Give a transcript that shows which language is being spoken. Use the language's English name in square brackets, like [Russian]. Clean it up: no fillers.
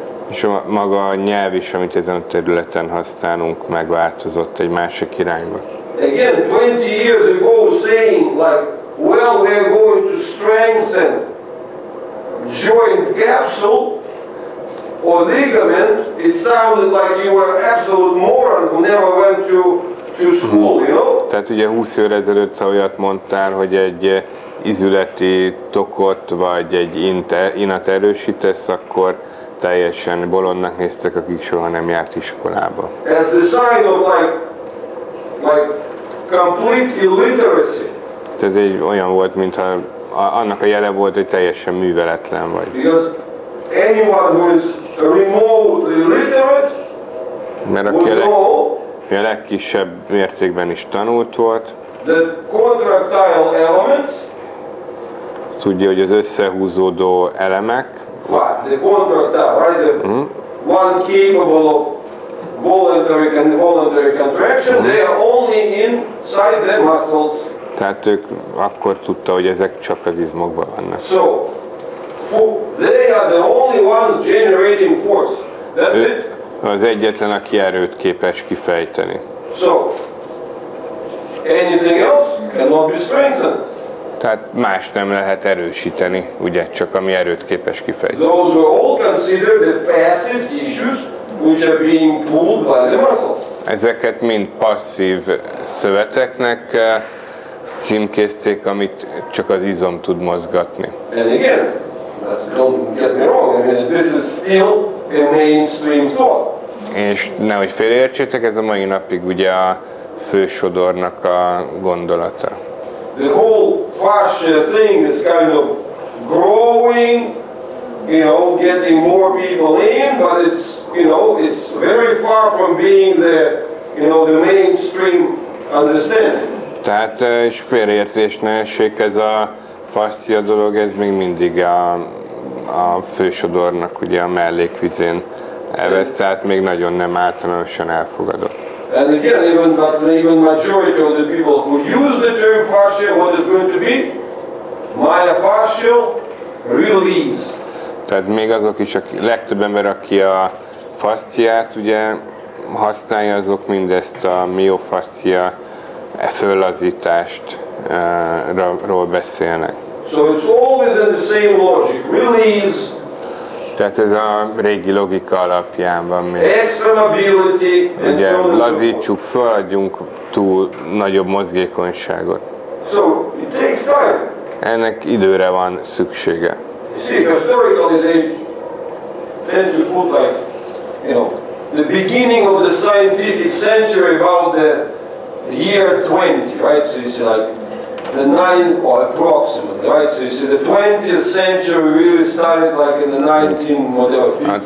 [Hungarian] És maga a nyelv is, amit ezen a területen használunk, megváltozott egy másik irányba. [English] Again, 20 years ago saying well, we are going to strengthen joint capsule or ligament, it sounded like you were an absolute moron who never went to school, [Hungarian] Tehát ugye 20 évvel ezelőtt, ha olyat mondtál, hogy egy izületi tokot vagy egy inat erősítesz, akkor teljesen bolondnak néztek, akik soha nem járt iskolába. [English] As the sign of like complete illiteracy. [Hungarian] Ez egy olyan volt, mintha annak a jele volt, hogy teljesen műveletlen vagy. [English] Because anyone who is remotely literate [Hungarian] Mert aki a legkisebb mértékben is tanult volt, [English] the contractile elements, [Hungarian] tudja, hogy az összehúzódó elemek, [English] the contractile, right? The one capable of voluntary contraction, they are only inside the muscles. [Hungarian] tehát ők akkor tudta, hogy ezek csak az izmokban vannak. [English] So, they are the only ones generating force. That's it. [Hungarian] Az egyetlen, aki erőt képes kifejteni. [English] So, anything else cannot be strengthened. [Hungarian] Tehát más nem lehet erősíteni, ugye, csak ami erőt képes kifejteni. [English] Those were all considered the passive tissues which are being pulled by the muscle. [Hungarian] Ezeket mind passzív szöveteknek címkézték, amit csak az izom tud mozgatni. [English] And again, don't get me wrong, I mean, this is still a mainstream thought. [Hungarian] És nehogy félreértsétek, ez a mai napig ugye a fősodornak a gondolata. [English] The whole fascia thing is kind of growing, getting more people in, but it's very far from being the mainstream understanding. [Hungarian] Tehát, és félreértés ne essék, ez a fascia dolog, ez még mindig a fősodornak ugye a mellékvizén elvesz, tehát még nagyon nem általánosan elfogadott. [English] And again, even majority of the people who use the term fascia, what is going to be? Myofascial release. [Hungarian] Tehát még azok is, legtöbb ember, aki a fasciát ugye használja, azok mindezt a miofascia föllazítást ról beszélnek. [English] So it's all within the same logic. Release. [Hungarian] Tehát ez a régi logika alapján van még. [English] Extra mobility. [Hungarian] Ugye lazítsuk föl, adjunk túl nagyobb mozgékonyságot. [English] So it takes time. [Hungarian] Ennek időre van szüksége. [English] You see, historically they tend to put like, the beginning of the scientific century about the year 20, right? So you see like the 9 or approximately, right? So you see the 20th century really started like in the 1950s.